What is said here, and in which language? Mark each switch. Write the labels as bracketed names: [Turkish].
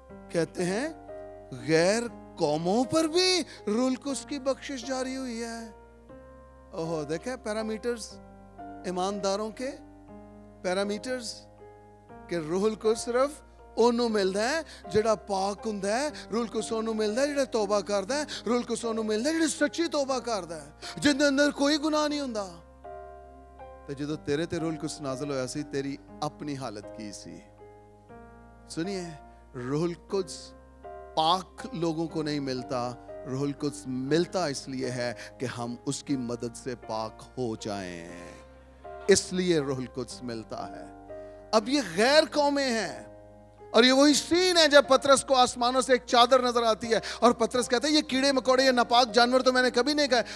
[Urdu] کہتے ہیں غیر قوموں پر بھی روح القدس کی بخشش جاری ہوئی ہے. اوہ دیکھیں پیرامیٹرز ایمانداروں کے پیرامیٹرز کہ روح القدس صرف [Punjabi] ਉਹਨੂੰ ਮਿਲਦਾ ਹੈ ਜਿਹੜਾ ਪਾਕ ਹੁੰਦਾ ਹੈ. ਰੂਹ القدس ਉਹਨੂੰ ਮਿਲਦਾ ਹੈ ਜਿਹੜਾ ਤੌਬਾ ਕਰਦਾ ਹੈ. ਰੂਹ القدس ਉਹਨੂੰ ਮਿਲਦਾ ਹੈ ਜਿਹੜਾ ਸੱਚੀ ਤੌਬਾ ਕਰਦਾ ਹੈ, ਜਿਹਦੇ ਅੰਦਰ ਕੋਈ ਗੁਨਾਹ ਨਹੀਂ ਹੁੰਦਾ. ਤੇ ਜਦੋਂ ਤੇਰੇ ਤੇ ਰੂਹ القدس ਨਾਜ਼ਲ ਹੋਇਆ ਸੀ ਤੇਰੀ ਆਪਣੀ ਹਾਲਤ ਕੀ ਸੀ? [Urdu] سنیے روح القدس پاک لوگوں کو نہیں ملتا, روح القدس ملتا اس لیے ہے کہ ہم اس کی مدد سے پاک ہو جائیں, اس لیے روح القدس ملتا ہے. اب یہ غیر قومیں ہیں اور یہ وہی سین ہے جب پطرس کو آسمانوں سے ایک چادر نظر آتی ہے اور پطرس کہتا ہے یہ کیڑے مکوڑے یہ ناپاک جانور تو میں نے کبھی نہیں کہا.